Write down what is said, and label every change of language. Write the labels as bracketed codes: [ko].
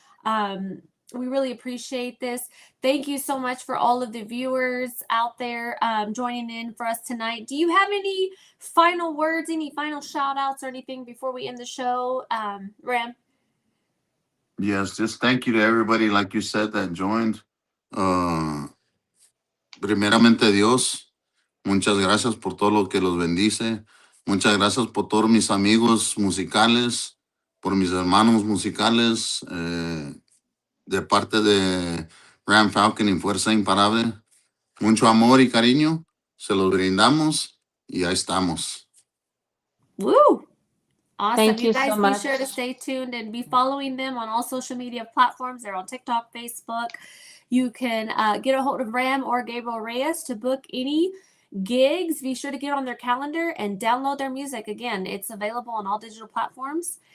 [en] Um, we really appreciate this. Thank you so much for all of the viewers out there joining in for us tonight. Do you have any final words, any final shout outs or anything before we end the show, Ram? Yes, just thank you to everybody, like you said, that joined. [es] Uh, primeramente Dios, muchas gracias por todo lo que los bendice. Muchas gracias por todos mis amigos musicales, por mis hermanos musicales, de parte de Ram Falcon y Fuerza Imparable. Mucho amor y cariño, se los brindamos y ahí estamos. [en] Woo! Awesome. Thank You you guys so be much. sure to stay tuned and be following them on all social media platforms. They're on TikTok, Facebook. You can get a hold of Ram or Gabriel Reyes to book any gigs. Be sure to get on their calendar and download their music. Again, it's available on all digital platforms.